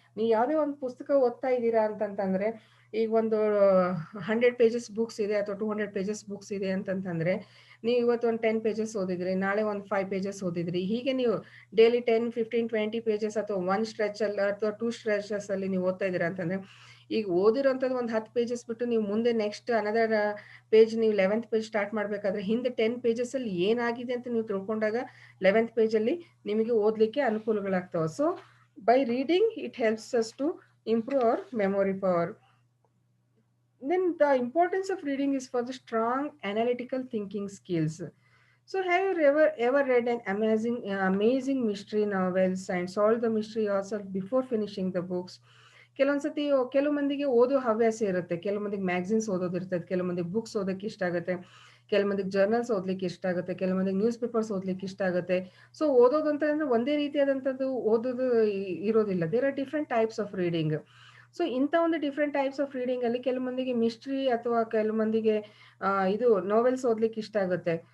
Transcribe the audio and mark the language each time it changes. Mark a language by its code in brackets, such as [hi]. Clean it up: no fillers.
[kn] ನೀವು ಯಾವುದೇ ಒಂದು ಪುಸ್ತಕ ಓದ್ತಾ ಇದ್ದೀರಾ ಅಂತಂತಂದ್ರೆ, ಈಗ ಒಂದು 100 ಪೇಜಸ್ ಬುಕ್ಸ್ ಇದೆ ಅಥವಾ 200 ಪೇಜಸ್ ಬುಕ್ಸ್ ಇದೆ ಅಂತಂತಂದ್ರೆ, ನೀವು ಇವತ್ತು ಒಂದು 10 ಪೇಜಸ್ ಓದಿದ್ರಿ, ನಾಳೆ ಒಂದು 5 ಪೇಜಸ್ ಓದಿದ್ರಿ, ಹೀಗೆ ನೀವು ಡೈಲಿ 10, 15, 20 ಪೇಜಸ್ ಅಥವಾ ಒಂದು ಸ್ಟ್ರೆಚ್ ಅಲ್ಲಿ ಅಥವಾ 2 ಸ್ಟ್ರೆಚಸ್ ಅಲ್ಲಿ ನೀವು ಓದ್ತಾ ಇದ್ದೀರಾ ಅಂತಂದ್ರೆ, ಈಗ ಓದಿರೋಂಥದ್ದು ಒಂದು 10 ಪೇಜಸ್ ಬಿಟ್ಟು ನೀವು ಮುಂದೆ ನೆಕ್ಸ್ಟ್ ಅನದರ್ ಪೇಜ್ ನೀವು 11th ಪೇಜ್ ಸ್ಟಾರ್ಟ್ ಮಾಡಬೇಕಾದ್ರೆ ಹಿಂದೆ 10 ಪೇಜಸ್ ಅಲ್ಲಿ ಏನಾಗಿದೆ ಅಂತ ನೀವು ತಿಳ್ಕೊಂಡಾಗ 11th ಪೇಜಲ್ಲಿ ನಿಮಗೆ ಓದಲಿಕ್ಕೆ ಅನುಕೂಲಗಳಾಗ್ತವೆ. [en] So by reading it helps us to improve our memory power. Then the importance of reading is for the strong analytical thinking skills. So have you ever read an amazing mystery novels and solved the mystery yourself before finishing the books? [kn] ಕೆಲವೊಂದ್ಸತಿ ಕೆಲವು ಮಂದಿಗೆ ಓದೋ ಹವ್ಯಾಸ ಇರುತ್ತೆ, ಕೆಲವು ಮಂದಿಗೆ magazines ಓದೋದಿರ್ತದೆ, ಕೆಲವು ಮಂದಿಗೆ books ಓದೋಕೆ ಇಷ್ಟ ಆಗುತ್ತೆ, ಕೆಲವು ಮಂದಿಗೆ ಜರ್ನಲ್ಸ್ ಓದ್ಲಿಕ್ಕೆ ಇಷ್ಟ ಆಗುತ್ತೆ, ಕೆಲವು ಮಂದಿಗೆ ನ್ಯೂಸ್ ಪೇಪರ್ಸ್ ಓದ್ಲಿಕ್ಕೆ ಇಷ್ಟ ಆಗುತ್ತೆ. ಸೊ ಓದೋದು ಅಂತಂದ್ರೆ ಒಂದೇ ರೀತಿಯಾದಂಥದ್ದು ಓದೋದು ಇರೋದಿಲ್ಲ. [en] There are different types of reading. So ಇಂಥ ಒಂದು different types of reading ಅಲ್ಲಿ [kn] ಕೆಲವು ಮಂದಿಗೆ ಮಿಸ್ಟ್ರಿ ಅಥವಾ ಕೆಲವು ಮಂದಿಗೆ ಇದು ನೋವೆಲ್ಸ್ ಓದ್ಲಿಕ್ಕೆ ಇಷ್ಟ ಆಗುತ್ತೆ.